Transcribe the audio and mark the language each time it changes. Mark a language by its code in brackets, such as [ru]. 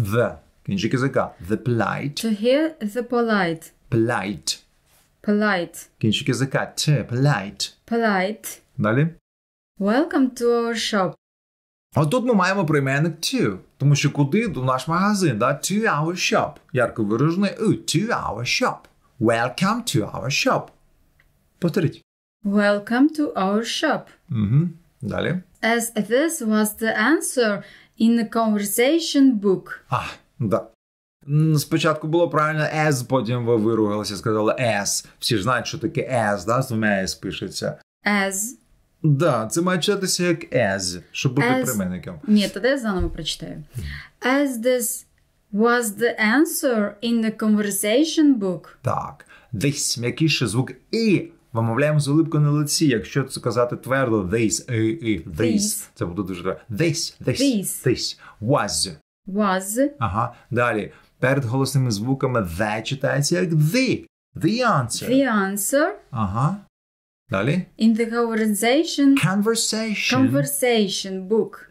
[en] The. Кінчик язика. The polite. To hear the polite. Polite. [uk] Кінчик язика. Polite. Далі. [en] Welcome to our shop. [uk] А тут ми маємо прийменник to. Тому що куди? До наш магазин, да? [en] To our shop. [uk] Ярко виражений [en] to our shop. Welcome to our shop. Повторіть. Welcome to our shop. [uk] Далі. [en] As this was the answer in the conversation book. [uk] Да. Спочатку було правильно as, потім ви виругалися, сказали as. Всі ж знають, що таке as, да? З двома s пишеться. As. Да, це має читатися як as, щоб бути прийменником. Ні, тоді я заново прочитаю. [en] As this was the answer in the conversation book. [uk] Так. This, м'якіше звук і. Вимовляємо з улипкою на лиці. Якщо це казати твердо, this. Це буде дуже... This. Was. Ага. Далі. Перед голосними звуками the читається як the. [en] The answer. The answer. [uk] Ага. Далі. [en] In the conversation book.